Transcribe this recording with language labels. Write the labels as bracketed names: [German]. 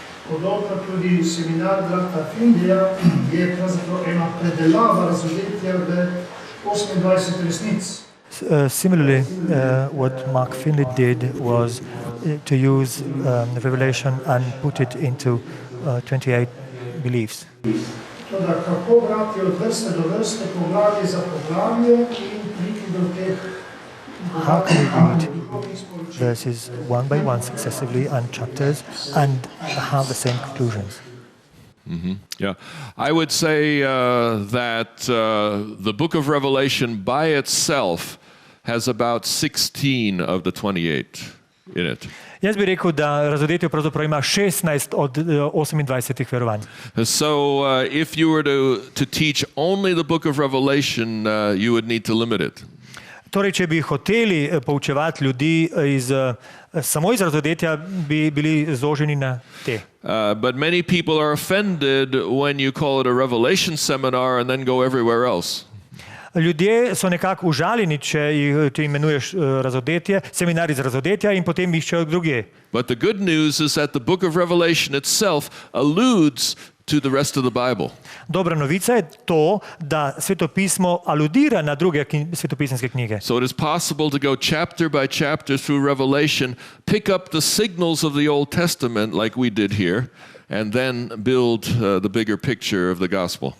[Slovenian] Podobno tudi seminar brata Findija je pravzaprav ena predelava Razodetja v 28 resnic. [English] Similarly, what Mark Finley did was to use Revelation and put it into 28 beliefs. [Slovenian] Toda kako brati od vrste do vrste, poglavje za poglavje in priti do teh [English] How can we read verses one by one successively and chapters and have the same conclusions? Yeah, I would say that the book of Revelation by itself has about 16 of the 28 in it. [Slovenian] Jaz bi rekel, da Razodetje pravzaprav ima 16 od 28 verovanj. [English] So if you were to teach only the book of Revelation, you would need to limit it. [Slovenian] Torej, če bi hoteli poučevati ljudi samo iz Razodetja, bi bili zoženi na te. [English] But many people are offended when you call it a Revelation seminar and then go everywhere else. [Slovenian] Ljudje so nekako užaljeni, če jih imenuješ Razodetje, seminar iz Razodetja in potem iščejo drugje. [English] But the good news is that the book of Revelation itself alludes to the rest of the Bible. [Slovenian] Dobra novica je to, da Svetopismo aludira na druge svetopisemske knjige. [English] So it is possible to go chapter by chapter through Revelation, pick up the signals of the Old Testament like we did here, and then build the bigger picture of the gospel.